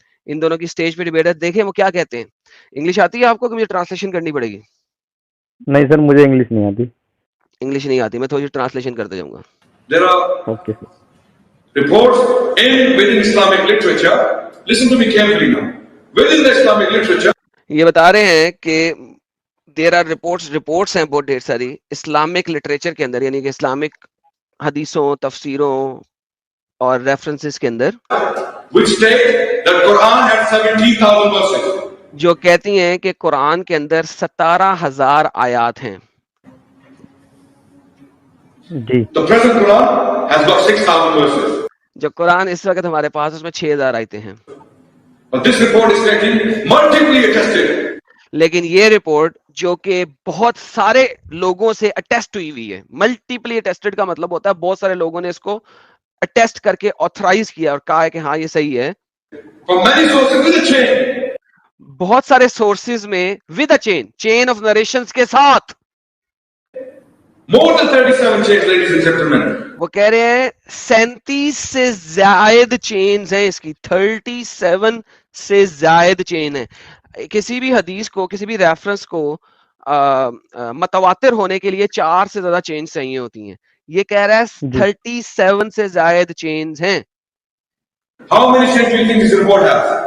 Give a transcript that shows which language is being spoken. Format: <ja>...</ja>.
<ur>ان دونوں کی اسٹیج پہ ڈیبیٹ ہے, دیکھیں وہ کیا کہتے ہیں. انگلش آتی ہے آپ کو کہ مجھے ٹرانسلیشن کرنی پڑے گی؟ نہیں سر, مجھے انگلش نہیں آتی. انگلش نہیں آتی, میں تھوڑی ٹرانسلیشن کرتے جاؤں گا.</ur> <en>There are</en> <ur>okay sir.</ur> <en>reports within Islamic literature. Listen to me carefully now. Within the Islamic literature,</en> <ur>یہ بتا رہے ہیں کہ دیر آر رپورٹس ہیں بہت ڈھیر ساری اسلامک لٹریچر کے اندر, یعنی کہ اسلامک حدیثوں, تفسیروں اور ریفرنسز کے اندر,</ur> <en>which state that Quran had 17,000 verses.</en> <ur>جو کہتی ہیں کہ قرآن کے اندر 17,000 آیات ہیں. جی</ur> <en>The present Quran has got 6,000 verses.</en> <ur>جو قرآن اس وقت ہمارے پاس اس میں 6000 آیتیں ہیں.</ur> <en>But this report is getting multiply attested.</en> <ur>لیکن یہ رپورٹ جو کہ بہت سارے لوگوں سے اٹیسٹ ہوئی ہوئی ہے. ملٹیپلی اٹیسٹڈ کا مطلب ہوتا ہے بہت سارے لوگوں نے اس کو اٹیسٹ کر کے آتھرائز کیا اور کہا ہے کہ ہاں یہ صحیح ہے.</ur> <en>From many sources with a chain.</en> <ur>بہت سارے سورسز میں with a chain of narrations کے ساتھ.</ur> <en>More than 37 chains, ladies and gentlemen.</en> <ur>وہ کہہ رہے ہیں 37 سے زائد چینز ہیں اس کی. 37 سے زائد چین ہے. کسی بھی حدیث کو کسی بھی ریفرنس کو متواتر ہونے کے لیے 4 سے زیادہ چینز چاہیے ہوتی ہیں. یہ کہہ رہا ہے 37 سے زائد چینز ہیں.</ur> <en>How many chains do you think this report has?</en>